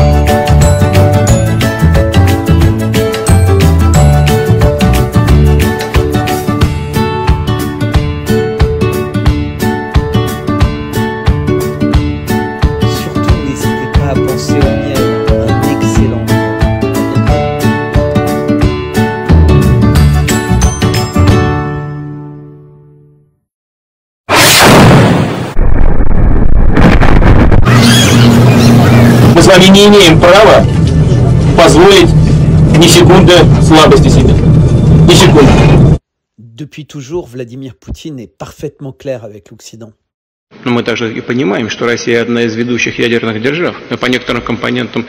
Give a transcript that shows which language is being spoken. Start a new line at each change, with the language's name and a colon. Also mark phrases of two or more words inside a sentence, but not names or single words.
French: Surtout, n'hésitez pas à penser au miel, un excellent miel.
Russian: Мы с вами не имеем права позволить ни секунды слабости себе. Ни секунды.
French: Depuis toujours, Vladimir Poutine est parfaitement clair avec l'Occident.
Russian: Но мы также и понимаем, что Россия одна из ведущих ядерных держав, но по некоторым компонентам.